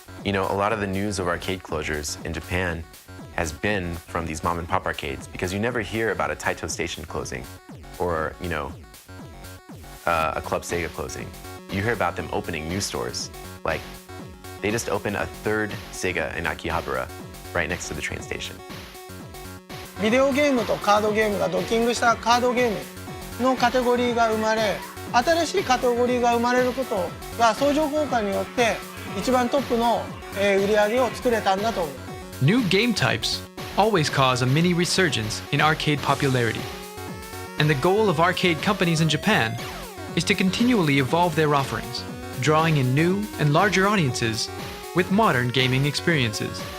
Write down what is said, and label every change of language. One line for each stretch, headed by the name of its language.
English: A lot of the news of arcade closures in Japan has been from these mom and pop arcades, because you never hear about a Taito Station closing or, a Club Sega closing. You hear about them opening new stores. Like, they just opened a 3rd Sega in Akihabara right next to the train station.
Japanese: ビデオゲームとカードゲームがドッキングしたカードゲームのカテゴリーが生まれ、新しいカテゴリーが生まれることが相乗効果によって一番トップの売り上げを作れたんだと思う。
English: New game types always cause a mini resurgence in arcade popularity. And the goal of arcade companies in Japan is to continually evolve their offerings, drawing in new and larger audiences with modern gaming experiences.